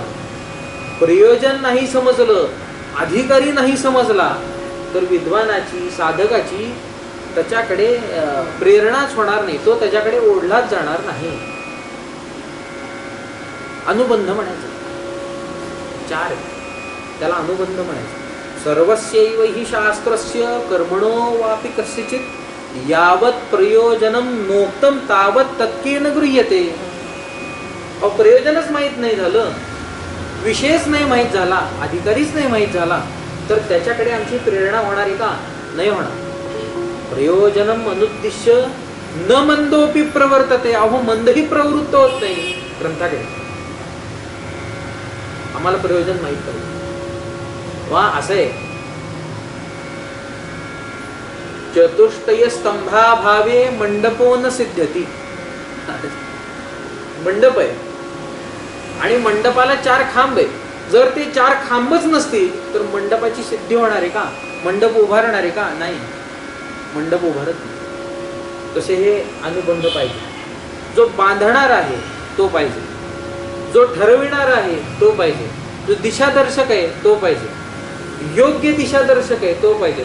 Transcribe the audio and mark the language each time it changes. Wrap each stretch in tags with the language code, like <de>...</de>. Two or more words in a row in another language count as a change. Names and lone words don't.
<mr>प्रयोजन नाही समजलं, अधिकारी नाही समजला तर विद्वानाची, साधकाची त्याच्याकडे प्रेरणाच होणार नाही, तो त्याच्याकडे ओढलाच जाणार नाही. अनुबंध म्हणायचं, 4 त्याला अनुबंध म्हणायचं.</mr> <sa>सर्वस्यैव हि शास्त्रस्य कर्मणो वापि कस्यचित् यावत् प्रयोजनम नोक्तम तावत् तत्केन गृह्यते.</sa> <mr>प्रयोजनच माहीत नाही झालं, विषयच नाही माहीत झाला, अधिकारीच नाही माहीत झाला तर त्याच्याकडे आमची प्रेरणा होणार आहे का? नाही होणार.</mr> <sa>प्रयोजनम अनुद्दिश्य न मंदोपि प्रवर्तते.</sa> <mr>अहो मंदही प्रवृत्त होत नाही ग्रंथाकडे. आम्हाला प्रयोजन माहीत पाहिजे. वा असं आहे,</mr> <sa>चतुष्टय स्तंभाभावे मंडपो न सिद्ध्यति.</sa> <mr>मंडप आहे आणि मंडपाला 4 खांब आहे. जर ते 4 खांबच नसतील तर मंडपाची सिद्धी होणार आहे का? मंडप उभारणार आहे का? नाही, मंडप उभारत नाही. तसे हे अनुबंध पाहिजे. जो बांधणार आहे तो पाहिजे, जो ठरविणार आहे तो पाहिजे, जो दिशादर्शक आहे तो पाहिजे, योग्य दिशादर्शक आहे तो पाहिजे.</mr>